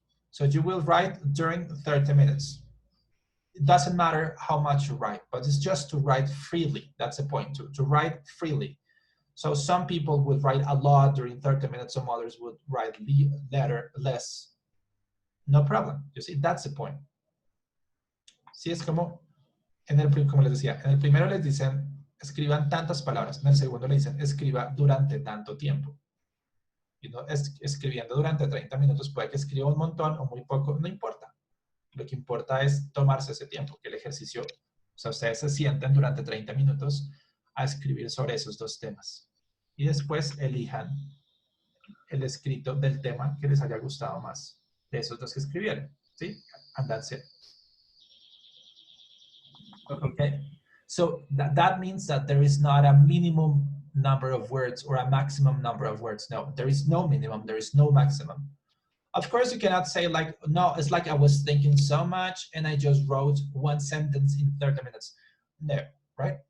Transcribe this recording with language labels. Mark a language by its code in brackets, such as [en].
[en] So you will write during 30 minutes. It doesn't matter how much you write, but it's just to write freely. That's the point, to write freely. So some people would write a lot during 30 minutes, some others would write less. No problem, you see, that's the point. [es] Sí, es como les decía, en el primero les dicen, escriban tantas palabras, en el segundo le dicen, escriba durante tanto tiempo. Y no, escribiendo durante 30 minutos, puede que escriba un montón o muy poco, no importa. Lo que importa es tomarse ese tiempo, que el ejercicio, o sea, ustedes se sienten durante 30 minutos a escribir sobre esos 2 temas. Y después elijan el escrito del tema que les haya gustado más de esos 2 que escribieron, ¿sí? [en] And that's it. Okay, so that means that there is not a minimum number of words or a maximum number of words. No, there is no minimum, there is no maximum. Of course, you cannot say like, no, it's like I was thinking so much and I just wrote one sentence in 30 minutes. No, right?